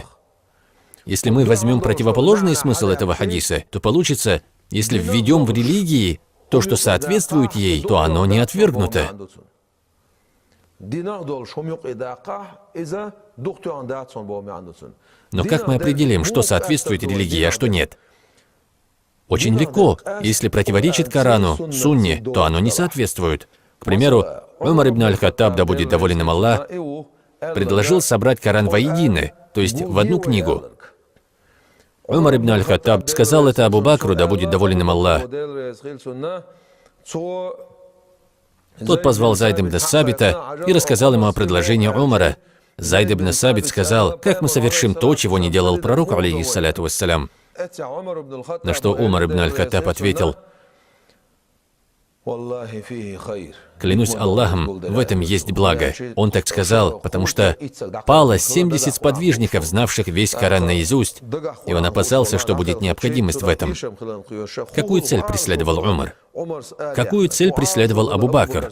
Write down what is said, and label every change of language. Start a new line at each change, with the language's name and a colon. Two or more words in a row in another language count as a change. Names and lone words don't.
Russian: Если мы возьмем противоположный смысл этого хадиса, то получится, если введем в религии то, что соответствует ей, то оно не отвергнуто. Но как мы определим, что соответствует религии, а что нет? Очень легко. Если противоречит Корану, Сунне, то оно не соответствует. К примеру, Умар ибн аль-Хаттаб, да будет доволен им Аллах, предложил собрать Коран воедино, то есть в одну книгу. Умар ибн аль-Хаттаб сказал это Абу Бакру, да будет доволен им Аллах. Тот позвал Зайд ибн Сабита и рассказал ему о предложении Умара. Зайд ибн Сабит сказал: как мы совершим то, чего не делал пророк,
Arabic: عليه الصلاة والسلام?
Russian: На что Умар ибн аль-Хаттаб ответил: клянусь Аллахом, в этом есть благо. Он так сказал, потому что пало 70 сподвижников, знавших весь Коран наизусть, и он опасался, что будет необходимость в этом. Какую цель преследовал Умар? Какую цель преследовал Абу Бакр?